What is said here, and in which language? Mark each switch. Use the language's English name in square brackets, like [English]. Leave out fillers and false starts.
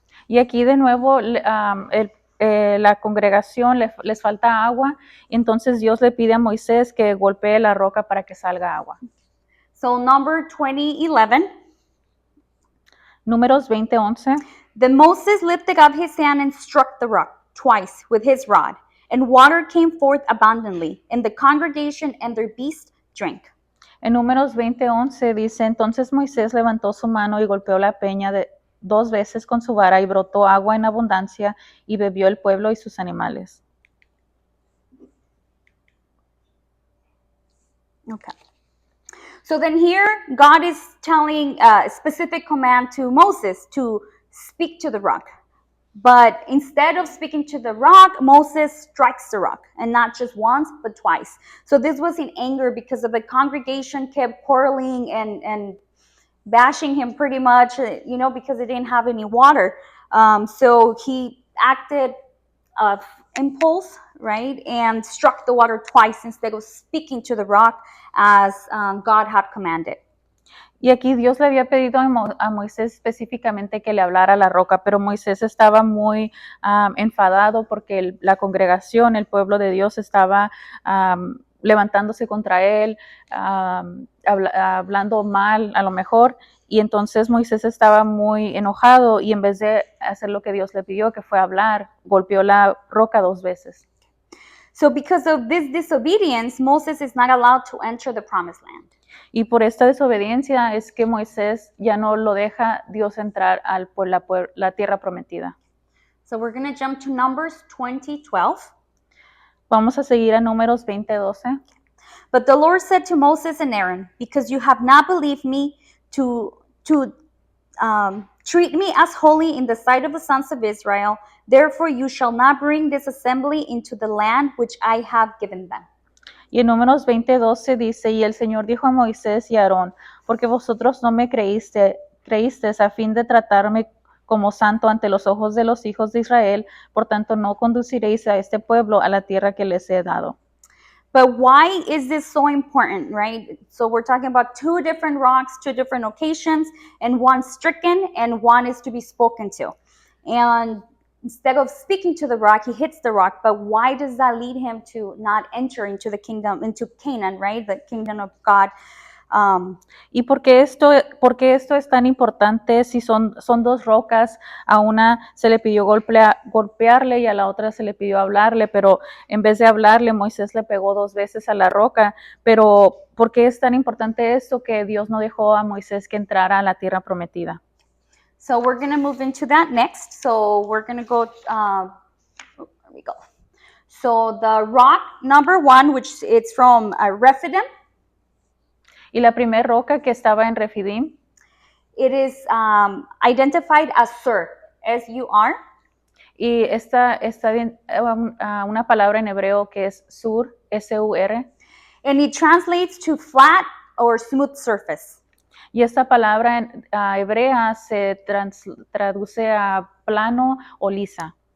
[Spanish] Y aquí de nuevo la congregación les falta agua, y entonces Dios le pide a Moisés que golpee la roca para que salga agua. [English] So Number 20:11. [Spanish] Números 20:11. [English] Then Moses lifted up his hand and struck the rock twice with his rod, and water came forth abundantly, and the congregation and their beasts drank. [Spanish] En Números 20:11 dice, entonces Moisés levantó su mano y golpeó la peña 2 veces con su vara y brotó agua en abundancia y bebió el pueblo y sus animales. [English] Okay. So then here, God is telling a specific command to Moses to speak to the rock. But instead of speaking to the rock, Moses strikes the rock, and not just once, but twice. So this was in anger because of the congregation kept quarreling and bashing him pretty much, because they didn't have any water. So he acted of impulse, right, and struck the water twice instead of speaking to the rock as God had commanded. [Spanish] Y aquí Dios le había pedido a Moisés específicamente que le hablara a la roca, pero Moisés estaba muy enfadado porque la congregación, el pueblo de Dios estaba levantándose contra él, hablando mal a lo mejor, y entonces Moisés estaba muy enojado y en vez de hacer lo que Dios le pidió, que fue hablar, golpeó la roca 2 veces. [English] So because of this disobedience, Moses is not allowed to enter the promised land. [Spanish] Y por esta desobediencia es que Moisés ya no lo deja Dios entrar por la tierra prometida. [English] So we're going to jump to Numbers 20:12. [Spanish] Vamos a seguir a Números 20:12. [English] But the Lord said to Moses and Aaron, because you have not believed me to treat me as holy in the sight of the sons of Israel, therefore you shall not bring this assembly into the land which I have given them. [Spanish] Y en Números 20:12 dice, y el Señor dijo a Moisés y a Aarón, porque vosotros no me creísteis a fin de tratarme como santo ante los ojos de los hijos de Israel, por tanto no conduciréis a este pueblo a la tierra que les he dado. [English] But why is this so important, right? So we're talking about 2 different rocks, 2 different occasions, and one stricken and one is to be spoken to. And instead of speaking to the rock, he hits the rock. But why does that lead him to not enter into the kingdom, into Canaan, right? The kingdom of God. [Spanish] ¿Y por qué esto es tan importante? Si son 2 rocas, a una se le pidió golpearle y a la otra se le pidió hablarle, pero en vez de hablarle, Moisés le pegó 2 veces a la roca. Pero ¿por qué es tan importante esto que Dios no dejó a Moisés que entrara a la tierra prometida? [English] So we're going to move into that next. So we're going to go, there we go. So the rock number 1, which it's from Rephidim. [Spanish] Y la primera roca que estaba en Refidim, [English] it is identified as Sur, S-U-R. [Spanish] Y está bien, una palabra en hebreo que es sur, S-U-R. [English] And it translates to flat or smooth surface. [Spanish] Y esta palabra en hebrea se traduce a plano o lisa.